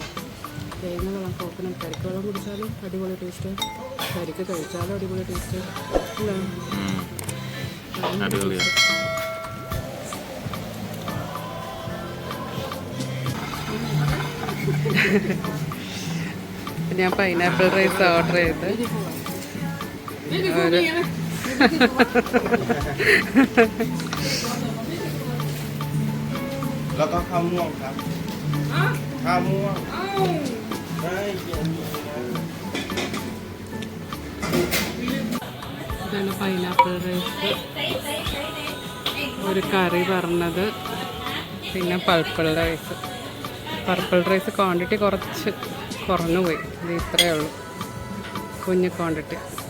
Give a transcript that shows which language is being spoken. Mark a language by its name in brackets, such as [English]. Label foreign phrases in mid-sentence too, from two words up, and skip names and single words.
[Malayalam] തേങ്ങ വെള്ളം, കോക്കനട്ട് കരിക്ക് വെള്ളം കുടിച്ചാലും അടിപൊളി ടേസ്റ്റ്, കരിക്ക് കഴിച്ചാലും അടിപൊളി ടേസ്റ്റ് അല്ലേ? അടിപൊളിയാണ്. ഞാൻ [English] pineapple rice [Malayalam] ഓർഡർ ചെയ്ത് [Thai] แล้วก็ข้าวม่วงครับข้าวม่วงได้เย็น [Malayalam] ഇതാണ് [English] pineapple rice, [Malayalam] ഒരു കറി പറഞ്ഞത്, പിന്നെ [English] purple rice quantity [Malayalam] കുറച്ച് കുറഞ്ഞു പോയി. ഇത് ഇത്രയേ ഉള്ളൂ, കുഞ്ഞ് ക്വാണ്ടിറ്റി.